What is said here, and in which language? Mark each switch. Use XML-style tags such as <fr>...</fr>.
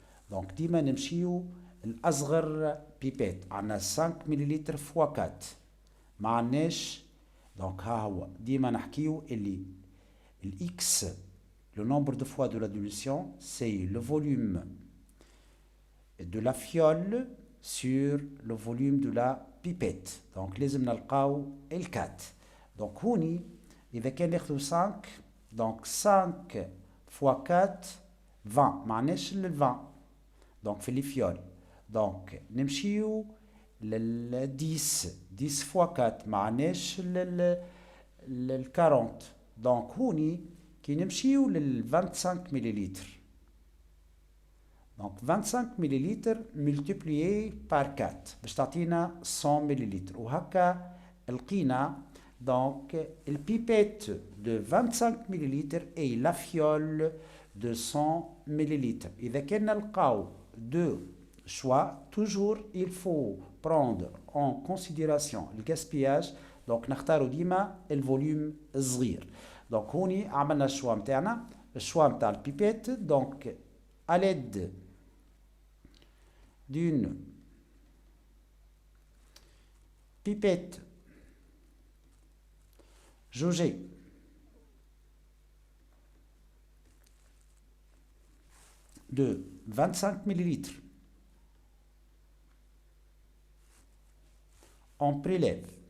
<ar>دونك ديما نمشيو الاصغر بيبيت عندنا 5 مليلتر فوا 4 ما عندناش. دونك ها هو ديما نحكيو اللي الاكس</ar> <fr>le nombre de fois de la dilution c'est le volume de la fiole sur le volume de la pipette.</fr> <ar>donc لازم نلقاو ال4. donc هوني اذا كان ناخذ 5 donc 5 fois 4 20 معناش ال 20 donc في لي فيول. donc نمشيو لل 10 fois 4 معناش ال 40. donc هوني كي نمشيو لل 25 مليلتر. donc 25 مليلتر multiplié par 4 باش تعطينا 100 مليلتر وهكا لقينا.</ar> <fr>donc البيبيت de 25 مليلتر et la fiole de 100 مليلتر.</fr> <ar>إذا كان نلقاو</ar> <fr>deux choix toujours il faut prendre en considération le gaspillage.</fr> <ar>donc نختارو ديما الفوليوم الصغير. donc هوني عملنا الشوا متاعنا الشوا متاع البيبيت.</ar> <fr>donc à l'aide d'une pipette jaugée de 25 ml, on prélève</fr>